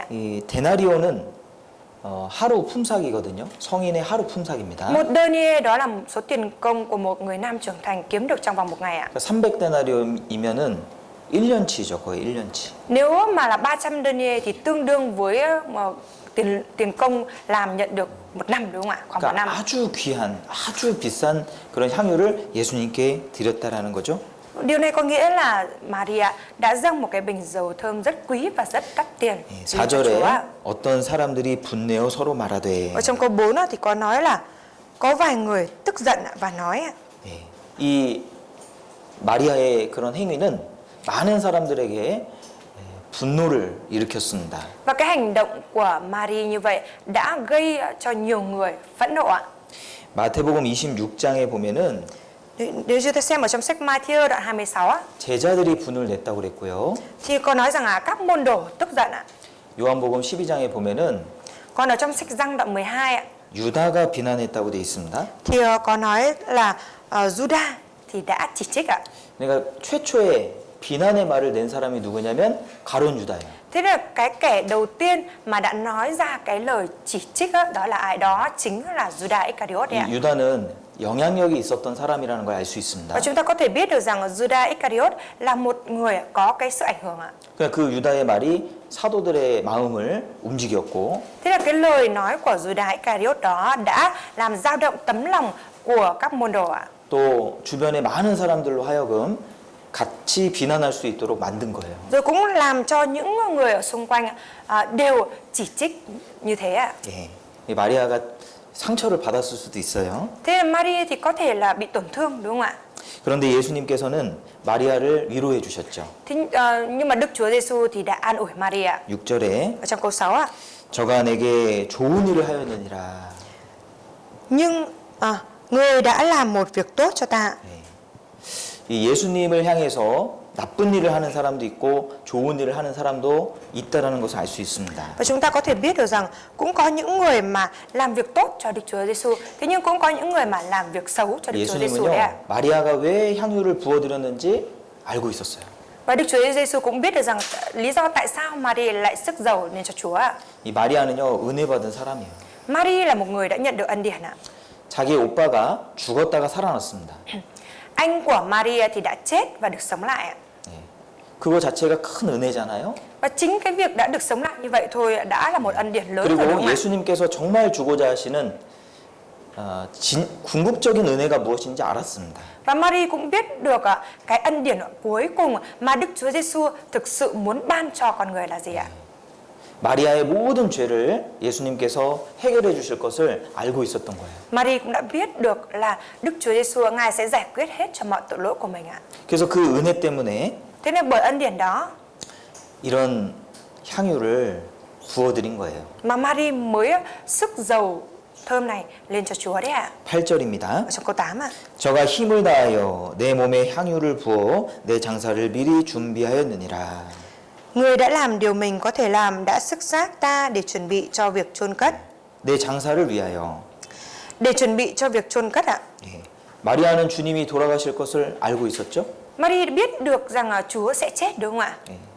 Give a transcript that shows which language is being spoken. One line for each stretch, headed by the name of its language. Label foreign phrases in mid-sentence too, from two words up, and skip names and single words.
Korean: 이 데나리온은 하루 품삯이거든요. 성인의 하루 품삯입니다.
Vietnamese: Một denier đó là số tiền công của một người nam trưởng thành kiếm được trong vòng một ngày ạ.
Korean: 300 데나리온이면은 1년치죠. 거의 1년치.
Vietnamese: Nếu mà là 300 denier thì tương đương với tiền công làm nhận được một năm, đúng không ạ? Khoảng một
Korean: 그러니까
Vietnamese: năm.
Korean: 아주 귀한, 아주 비싼 그런 향유를 예수님께 드렸다라는 거죠.
Vietnamese: Điều này có nghĩa là Maria đã dâng một cái bình dầu thơm rất quý và rất đắt tiền.
Korean: 4절에 어떤 사람들이 분내어 서로 말하되
Vietnamese: Ở trong câu 4 thì có nói là có vài người tức giận và nói
Korean: 이 마리아의 그런 행위는 많은 사람들에게 분노를 일으켰습니다.
Vietnamese: và cái hành động của Maria như vậy đã gây cho nhiều người phẫn nộ ạ.
Korean: 마태복음 26장에 보면은
Vietnamese: Nếu chúng ta xem ở trong sách Matthew đoạn 26 á,
Korean: 제자들이 분을 냈다고 그랬고요.
Vietnamese: thì có nói rằng là các môn đồ tức giận ạ.
Korean: 요한복음 12장에 보면은
Vietnamese: Còn ở trong sách Giăng đoạn 12 ạ,
Korean: 유다가 비난했다고 돼 있습니다.
Vietnamese: thì có nói là Judas thì đã chỉ trích ạ.
Korean: 그러니까 최초에 비난의 말을 낸 사람이 누구냐면 가론 유다예요.
Vietnamese: Thế là cái kẻ đầu tiên mà đã nói ra cái lời chỉ trích đó là ai? Đó chính là Judas Iscariot đấy ạ.
Korean: 이 유다는 영향력이 있었던 사람이라는 걸 알 수 있습니다.
Vietnamese: Và chúng ta có thể biết được rằng Judas Iscariot là một người có cái sự ảnh hưởng ạ.
Korean: 그러니까 그 유다의 말이 사도들의 마음을 움직였고
Vietnamese: Thế là cái lời nói của Judas Iscariot đó đã làm dao động tấm lòng của các môn đồ ạ.
Korean: 또 주변의 많은 사람들로 하여금 같이 비난할 수 있도록 만든 거예요.
Vietnamese: Rồi cũng làm cho những người ở xung quanh đều chỉ trích như thế ạ.
Korean: 예. 이 마리아가 상처를 받았을 수도 있어요.
Vietnamese: Thế là Maria thì có thể là bị tổn thương, đúng không ạ?
Korean: 그런데 예수님께서는 마리아를 위로해 주셨죠.
Vietnamese: Nhưng mà Đức Chúa Giêsu thì đã an ủi Maria.
Korean: 6절에
Vietnamese: Ở trong câu 6 ạ.
Korean: 저가 내게 좋은 일을 하였느니라.
Vietnamese: Nhưng người đã làm một việc tốt cho ta.
Korean: 이 예수님을 향해서 나쁜 일을 하는 사람도 있고 좋은 일을 하는 사람도 있다라는 것을 알 수 있습니다.
Vietnamese: Và chúng ta có thể biết được rằng cũng có những người mà làm việc tốt cho Đức Chúa Giêsu, thế nhưng cũng có những người mà làm việc xấu cho Đức Chúa Giêsu đấy ạ.
Korean: 예수님은요 마리아가 왜 향유를 부어드렸는지 알고 있었어요.
Vietnamese: Và Đức Chúa Giêsu cũng biết được rằng lý do tại sao Maria lại sức dầu lên cho Chúa ạ.
Korean: 이 마리아는요 은혜 받은 사람이에요.
Vietnamese: Maria là một người đã nhận được ân điển ạ.
Korean: 자기 오빠가 죽었다가 살아났습니다.
Vietnamese: Anh của Maria thì đã chết và được sống lại ạ.
Korean: 그거 자체가 큰 은혜잖아요.
Vietnamese: Và chính cái việc đã được sống lại như vậy thôi đã là một ân điển lớn rồi, đúng
Korean: 그리고
Vietnamese: không ạ?
Korean: 예수님께서 정말 주고자 하시는 궁극적인 은혜가 무엇인지 알았습니다.
Vietnamese: Và Maria cũng biết được cái ân điển cuối cùng mà Đức Chúa Giêsu thực sự muốn ban cho con người là gì ạ?
Korean: 마리아의 모든 죄를 예수님께서 해결해 주실 것을 알고 있었던 거예요.
Vietnamese: Maria cũng đã biết được là Đức Chúa Giêsu Ngài sẽ giải quyết hết cho mọi tội lỗi của mình ạ.
Korean: 그래서 그 은혜 때문에
Vietnamese: Thế nên bởi ân điển đó
Korean: 이런 향유를 부어드린 거예요.
Vietnamese: mà Maria mới sức dầu thơm này lên cho Chúa đấy ạ.
Korean: 8절입니다.
Vietnamese: Ở trong câu 8 ạ.
Korean: 저가 힘을 다하여 내 몸에 향유를 부어 내 장사를 미리 준비하였느니라.
Vietnamese: Người đã làm điều mình có thể làm, đã sức giác ta để chuẩn bị cho việc chôn cất.
Korean: 내 장사를 위하여.
Vietnamese: Để chuẩn bị cho việc chôn cất ạ.
Korean: 예. 마리아는 주님이 돌아가실 것을 알고 있었죠?
Vietnamese: Maria biết được rằng Chúa sẽ chết, đúng không ạ?
Korean: 예.